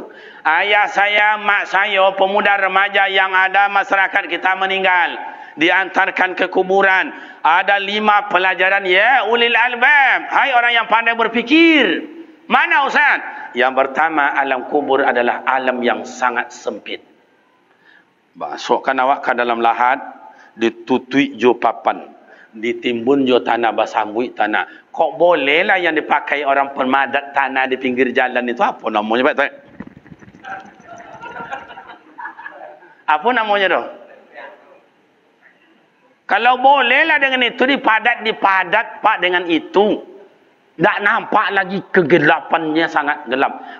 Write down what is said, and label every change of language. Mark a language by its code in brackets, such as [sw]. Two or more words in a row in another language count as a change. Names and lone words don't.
[id] Ayah saya, mak saya, pemuda remaja yang ada masyarakat kita meninggal, diantarkan ke kuburan. Ada 5 pelajaran ya [ar] أولي الألباب. [id] Hai orang yang pandai berfikir. Mana Ustaz? Yang pertama, alam kubur adalah alam yang sangat sempit. [min] Masukkan awak ke dalam lahat, ditutui jo papan, ditimbun jo tanah, basambui tanah. [id] Kok bolehlah yang dipakai orang pemadat tanah di pinggir jalan itu? Apa namanya, Pak? Apa namanya tu? Kalau bolehlah dengan itu dipadat Pak dengan itu. Tak nampak lagi kegelapannya, sangat gelap.